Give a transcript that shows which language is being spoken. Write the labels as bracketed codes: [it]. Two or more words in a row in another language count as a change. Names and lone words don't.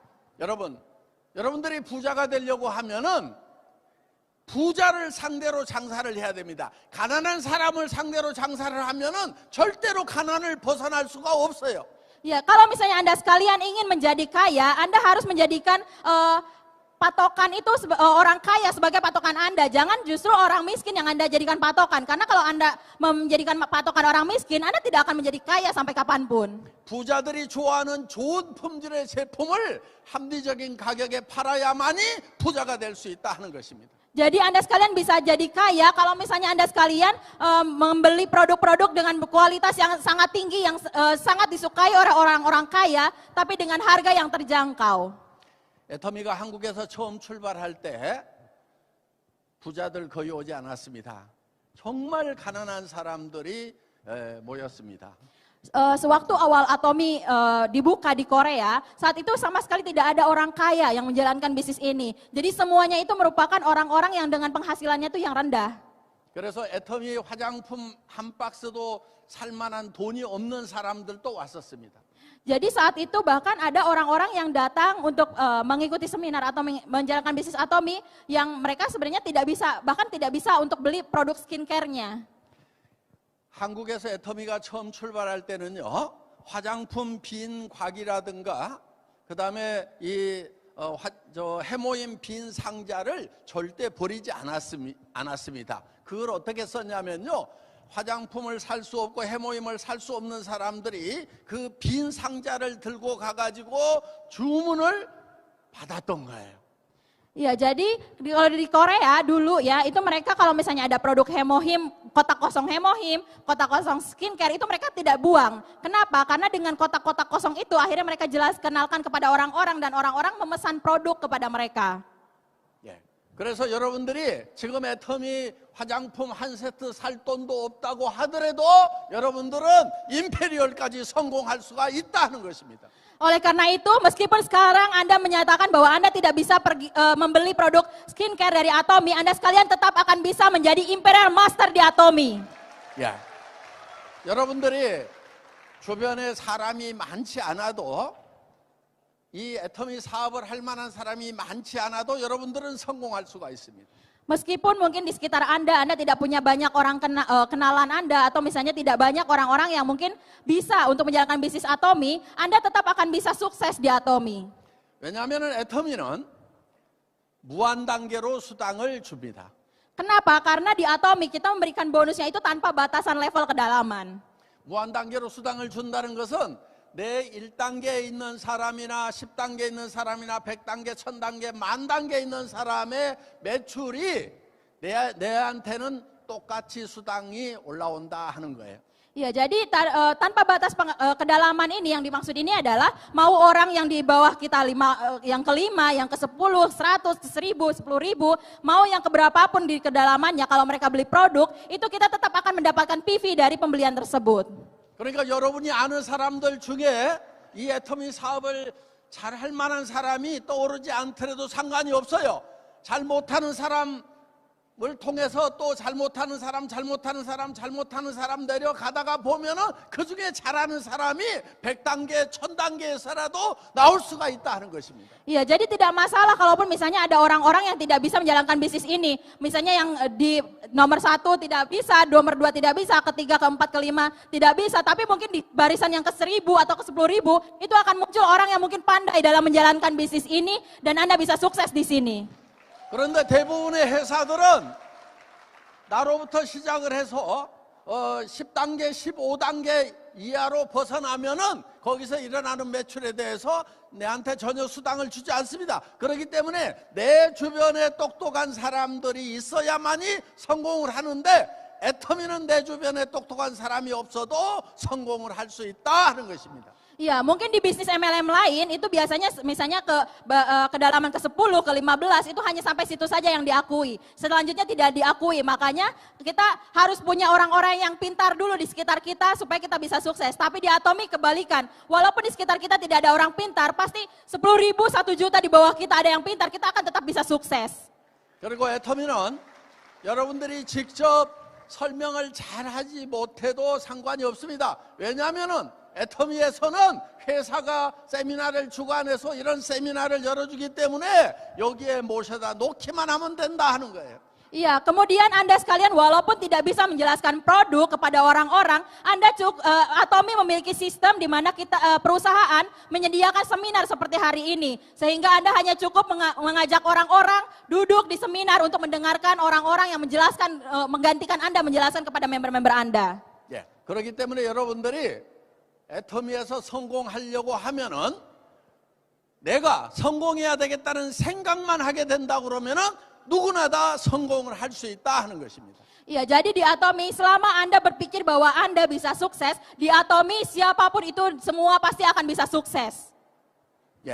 [ko] 여러분들이 부자가 되려고 하면은 부자를 상대로 장사를 해야 됩니다. 가난한 사람을 상대로 장사를 하면은 절대로 가난을 벗어날 수가 없어요. [id] Ya, kalau misalnya Anda sekalian ingin menjadi kaya, Anda harus menjadikan patokan itu orang kaya sebagai patokan Anda. Jangan justru orang miskin yang Anda jadikan patokan. Karena kalau Anda menjadikan patokan orang miskin, Anda tidak akan menjadi kaya sampai kapanpun. [ko] 부자들이 좋아하는 좋은 품질의 제품을 합리적인 가격에 팔아야만이 부자가 될 수 있다 하는 것입니다. [id] Jadi Anda sekalian bisa jadi kaya kalau misalnya Anda sekalian membeli produk-produk dengan kualitas yang sangat tinggi, yang sangat disukai oleh orang-orang kaya, tapi dengan harga yang terjangkau. [ko] 애터미가 한국에서 처음 출발할 때 부자들 거의 오지 않았습니다. 정말 가난한 사람들이 모였습니다. [id] Sewaktu awal Atomi dibuka di Korea, saat itu sama sekali tidak ada orang kaya yang menjalankan bisnis ini. Jadi semuanya itu merupakan orang-orang yang dengan penghasilannya itu yang rendah. [ko] 그래서 애터미 화장품 한 박스도 살만한 돈이 없는 사람들도 왔었습니다. [id] Jadi saat itu bahkan ada orang-orang yang datang untuk mengikuti seminar atau menjalankan bisnis Atomi yang mereka sebenarnya tidak bisa, bahkan tidak bisa untuk beli produk skincare-nya. [ko] 한국에서 애터미가 처음 출발할 때는요, 화장품 빈 곽이라든가 그 다음에 이 해모임 빈 상자를 절대 버리지 않았습니다. 그걸 어떻게 썼냐면요, 화장품을 살 수 없고 해모임을 살 수 없는 사람들이 그 빈 상자를 들고 가가지고 주문을 받았던 거예요. [id] Ya, jadi kalau di Korea dulu ya, itu mereka kalau misalnya ada produk hemohim, kotak kosong hemohim, kotak kosong skincare, itu mereka tidak buang. Kenapa? Karena dengan kotak-kotak kosong itu akhirnya mereka kenalkan kepada orang-orang dan orang-orang memesan produk kepada mereka. [ko] 예. 그래서 여러분들이 지금 애터미 화장품 한 세트 살 돈도 없다고 하더라도 여러분들은 임페리얼까지 성공할 수가 있다는 것입니다. [id] Oleh karena itu, meskipun sekarang Anda menyatakan bahwa Anda tidak bisa membeli produk skincare dari Atomi, Anda sekalian tetap akan bisa menjadi Imperial Master di Atomi. [ko] 야, 여러분들이 주변에 사람이 많지 않아도 이 애터미 사업을 할 만한 사람이 많지 않아도 여러분들은 성공할 수가 있습니다. [id] Meskipun mungkin di sekitar Anda tidak punya banyak orang kenalan Anda atau misalnya tidak banyak orang-orang yang mungkin bisa untuk menjalankan bisnis Atomi, Anda tetap akan bisa sukses di Atomi. [ko] 왜냐하면 애터미는 무한 단계로 수당을 줍니다. [id] Kenapa? Karena di Atomi kita memberikan bonusnya itu tanpa batasan level kedalaman. [ko] 무한 단계로 수당을 준다는 것은 내 1단계에 있는 사람이나 10단계에 있는 사람이나 100단계, 1000단계, 10,000단계에 있는 사람의 매출이 내한테는 똑같이 수당이 올라온다 하는 거예요. [id] Ya, jadi tanpa batas kedalaman ini yang dimaksud ini adalah mau orang yang di bawah kita yang ke-5, yang ke-10, 100, 1000, 10.000, mau yang keberapapun di kedalamannya, kalau mereka beli produk, itu kita tetap akan mendapatkan PV dari pembelian tersebut. [ko] 그러니까 여러분이 아는 사람들 중에 이 애터미 사업을 잘 할 만한 사람이 떠오르지 않더라도 상관이 없어요. 잘 못하는 사람을 통해서 또 잘못하는 사람 내려가다가 보면은 그 중에 잘하는 사람이 100단계, 1000단계에서라도 나올 수가 있다 하는 것입니다. [id] Iya, jadi tidak masalah kalaupun misalnya ada orang-orang yang tidak bisa menjalankan bisnis ini. Misalnya yang di nomor 1 tidak bisa, nomor 2 tidak bisa, ketiga, keempat, kelima tidak bisa. Tapi mungkin di barisan yang ke-1000 atau ke-10.000 itu akan muncul orang yang mungkin pandai dalam menjalankan bisnis ini dan Anda bisa sukses di sini. [ko] 그런데 대부분의 회사들은 나로부터 시작을 해서 10단계, 15단계 이하로 벗어나면은 거기서 일어나는 매출에 대해서 내한테 전혀 수당을 주지 않습니다. 그렇기 때문에 내 주변에 똑똑한 사람들이 있어야만이 성공을 하는데 애터미는 내 주변에 똑똑한 사람이 없어도 성공을 할 수 있다 하는 것입니다. [id] Iya, mungkin di bisnis MLM lain itu biasanya misalnya kedalaman ke-10, ke-15 itu hanya sampai situ saja yang diakui. Selanjutnya tidak diakui, makanya kita harus punya orang-orang yang pintar dulu di sekitar kita supaya kita bisa sukses. Tapi di Atomi kebalikan, walaupun di sekitar kita tidak ada orang pintar, pasti 10.000, 1 juta di bawah kita ada yang pintar, kita akan tetap bisa sukses. [ko] 그리고 애터미는 여러분들이 직접 설명을 잘하지 못해도 상관이 없습니다. 왜냐하면은 애터미에서는 회사가 세미나를 주관해서 이런 세미나를 열어주기 때문에 여기에 모셔다 놓기만 하면 된다 하는 거예요. [id] Iya, kemudian Anda sekalian walaupun tidak bisa menjelaskan produk kepada orang-orang, Atomi memiliki sistem di mana perusahaan menyediakan seminar seperti hari ini. Sehingga Anda hanya cukup mengajak orang-orang duduk di seminar untuk mendengarkan orang-orang yang menjelaskan, menggantikan Anda menjelaskan kepada member-member Anda. [ko] 예, 그렇기 때문에 여러분들이 애터미에서 성공하려고 하면은 내가 성공해야 되겠다는 생각만 하게 된다 그러면은 누구나 다 성공을 할 수 있다 하는 것입니다. [id] Iya, jadi di Atomi selama Anda berpikir bahwa Anda bisa sukses, di Atomi siapapun itu semua pasti akan bisa sukses.